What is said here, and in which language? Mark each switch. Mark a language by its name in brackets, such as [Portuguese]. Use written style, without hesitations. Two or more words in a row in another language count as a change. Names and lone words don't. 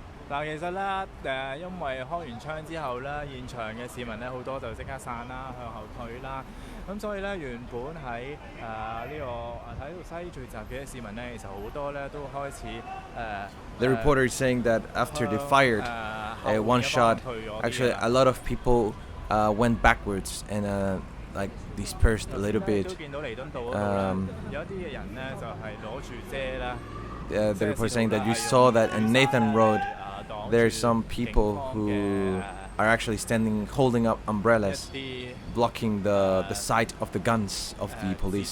[Cantonese] 嗱，其實咧因為開完槍之後咧，現場嘅市民咧好多就即刻散啦，向後退啦。咁所以咧，原本喺呢個睇到西聚集嘅市民咧，其實好多咧都開始 [English] The reporter is saying that after they fired one shot, actually a lot of people went backwards and like dispersed a little [Cantonese] 都 [English] bit. [Cantonese] 見到彌敦道嗰度啦，有一啲嘅人咧就係攞住遮啦。 [English] The report is saying that you saw that in Nathan Road, there are some people who are actually standing, holding up umbrellas, blocking the sight of the guns of the police.